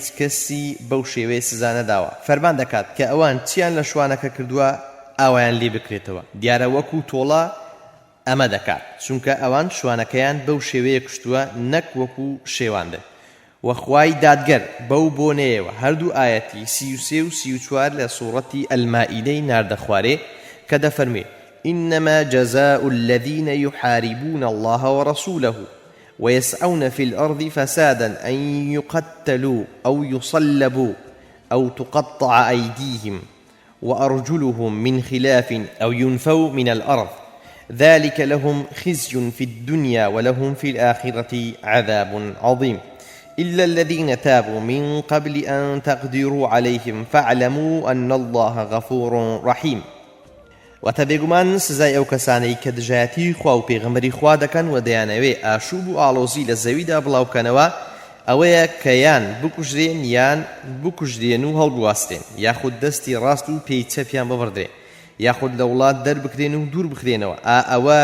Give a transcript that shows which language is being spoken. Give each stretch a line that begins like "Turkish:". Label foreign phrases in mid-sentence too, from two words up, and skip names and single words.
Central Kurdish: کەسی بەو شێوەیە سزا نەداوە فەرمان دەکات کە ئەوان چیان لە شوانەکە کردووە ئاوایان لێ بکرێتەوە دیارە وەکو تۆڵە ئەمە دەکات چونکە ئەوان شوانەکەیان بەو شێوەیە کشتووە نەک وەکو شێواندە وەخوای دادگەر بەو بۆنەیەوە هەردوو ئاەتی 33 و 34 لە سوورەتی ئەلمائیدەی ناردە خوارێ کە دەفەرمێ
Arabic: إنما جزاء الذين يحاربون الله ورسوله ويسعون في الأرض فسادا أن يقتلوا أو يصلبوا أو تقطع أيديهم وأرجلهم من خلاف أو ينفوا من الأرض ذلك لهم خزي في الدنيا ولهم في الآخرة عذاب عظيم إلا الذين تابوا من قبل أن تقدروا عليهم فاعلموا أن الله غفور رحيم
Central Kurdish: وتبێگومان سزای ئەو کەسانەی کە دژایەتی خوا و پێغەمبەری خوا دەکەن و دەیانەوێ ئاشوب و ئاڵۆزی لە زەویدا بڵاوکەنەوە ئەوەیە کە یان بکوژرێن یان بکوژرێن و هەڵبواستێن یاخود دەستی ڕاست و پێی چەپیان ببڕدرێ یاخود لە وڵات دەربکرێن و دوور بخرێنەوە ئەوە